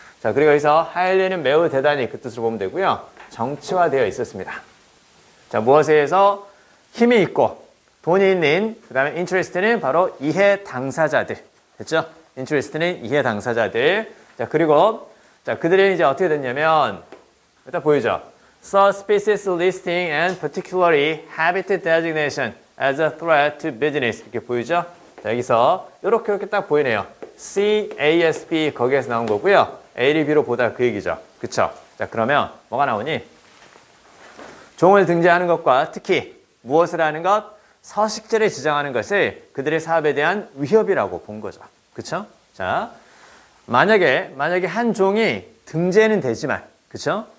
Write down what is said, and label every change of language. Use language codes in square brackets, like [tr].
[ko] 자, 그리고 여기서 하일리는 매우 대단히 그 뜻으로 보면 되고요. 정치화되어 있었습니다. 자, 무엇에 의해서 힘이 있고 돈이 있는 그 다음에 interest는 바로 이해 당사자들. 됐죠? interest는 이해 당사자들. 자, 그리고 자, 그들이 이제 어떻게 됐냐면 일단 보이죠? [en] Saw species listing and particularly habitat designation as a threat to business. [ko] 이렇게 보이죠? 자, 여기서 이렇게 딱 보이네요. C, A, S, B 거기에서 나온 거고요. A를 B로 보다 그 얘기죠. 그쵸? 자, 그러면 뭐가 나오니? 종을 등재하는 것과 특히 무엇을 하는 것? 서식지를 지정하는 것을 그들의 사업에 대한 위협이라고 본 거죠. 그쵸? 자, 만약에 한 종이 등재는 되지만, 그쵸?